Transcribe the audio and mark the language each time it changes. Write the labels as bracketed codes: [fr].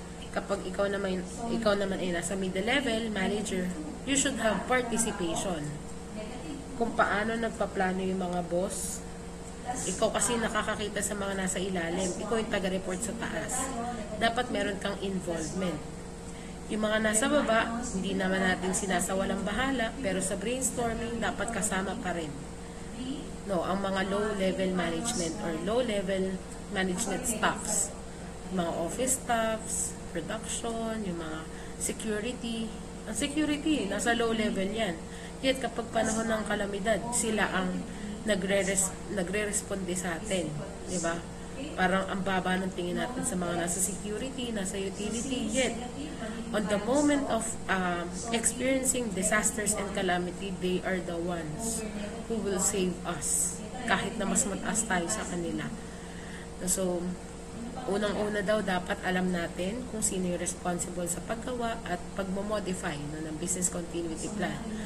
[tl] Kapag ikaw naman ay nasa [en] middle level manager, you should have participation. [tl] Kung paano nagpaplano yung mga boss, ikaw kasi nakakakita sa mga nasa ilalim, ikaw yung taga-report sa taas. Dapat meron kang involvement. Yung mga nasa baba, hindi naman natin sinasawalang bahala, pero sa brainstorming, dapat kasama pa rin. No, ang mga low-level management or low-level management staffs, mga office staffs, production, yung mga security, Ang security, nasa low level yan. Yet kapag panahon ng kalamidad, sila ang nagre-responde sa atin. Diba? Parang ang baba ng tingin natin sa mga nasa security, nasa utility. [en] Yet, on the moment of experiencing disasters and calamity, they are the ones who will save us. [tl] Kahit na mas mataas tayo sa kanila. So, unang-una daw dapat alam natin kung sino yung responsible sa paggawa at pagmamodify ng business continuity plan.